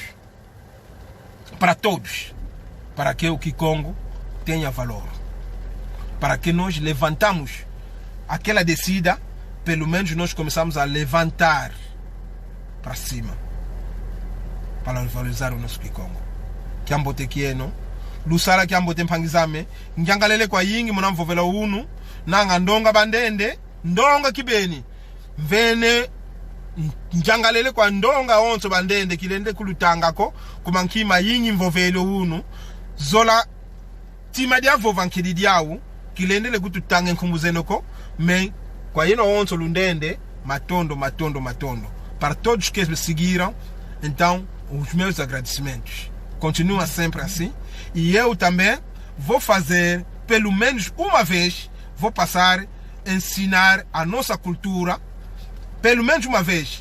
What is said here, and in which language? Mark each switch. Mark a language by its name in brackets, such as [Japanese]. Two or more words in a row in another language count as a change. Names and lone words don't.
[Portuguese] Para todos. Para que o Kikongo tenha valor. Para que nós levantamos aquela descida, pelo menos nós começamos a levantar para cima. Para valorizar o nosso Kikongo. [Kongo] Kiambote kieno. Lusala kiambote mpangizame. Njangalele kwa yingi munamvovela unu. Nanga ndonga bandende. Ndonga kibeni. Vene njangalele kwa ndonga onso bandende kilende kulutangako. Kumankima yingi mvovelo unu. Zola tima dia vovankidi diawu. Kilende le kututange nkumbuzenoko. Men kwa yeno onso lundende. Matondo. [Portuguese] Para todos que me seguiram. Então, os meus agradecimentos. Continua sempre assim. E eu também vou fazer, pelo menos uma vez, vou passar a ensinar a nossa cultura. Pelo menos uma vez.